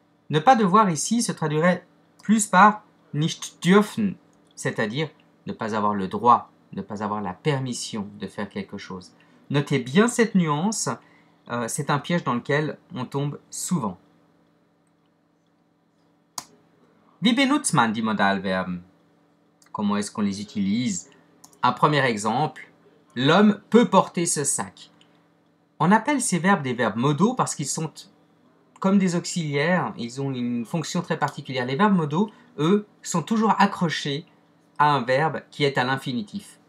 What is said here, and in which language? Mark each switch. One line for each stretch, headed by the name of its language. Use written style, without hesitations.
French: Ne pas devoir ici se traduirait plus par
German: nicht dürfen,
French: c'est-à-dire ne pas avoir le droit, ne pas avoir la permission de faire quelque chose. Notez bien cette nuance, c'est un piège dans lequel on tombe souvent.
German: Wie benutzt man die Modalverben?
French: Comment est-ce qu'on les utilise? Un premier exemple, l'homme peut porter ce sac. On appelle ces verbes des verbes modaux parce qu'ils sont comme des auxiliaires, ils ont une fonction très particulière. Les verbes modaux, eux, sont toujours accrochés à un verbe qui est à l'infinitif.